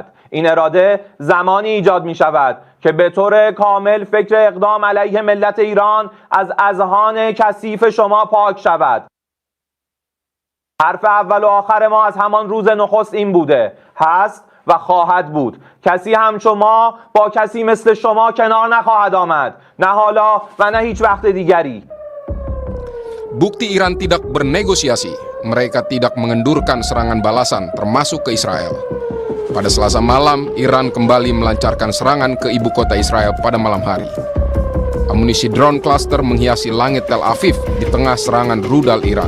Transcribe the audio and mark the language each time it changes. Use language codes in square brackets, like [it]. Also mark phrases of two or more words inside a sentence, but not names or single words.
[fa] این اراده زمانی ایجاد می‌شود که به طور کامل فکر اقدام علیه ملت ایران از اذهان کثیف شما پاک شود. حرف اول و آخر ما از همان روز نخست این بوده، هست و خواهد بود. کسی همچون ما با کسی مثل شما کنار نخواهد آمد. نه حالا و نه هیچ وقت دیگری. [id] bukti Iran tidak bernegosiasi. Mereka tidak mengendurkan serangan balasan termasuk ke Israel. Pada Selasa malam, Iran kembali melancarkan serangan ke ibu kota Israel pada malam hari. Amunisi [en] drone cluster [id] menghiasi langit Tel Aviv di tengah serangan rudal Iran.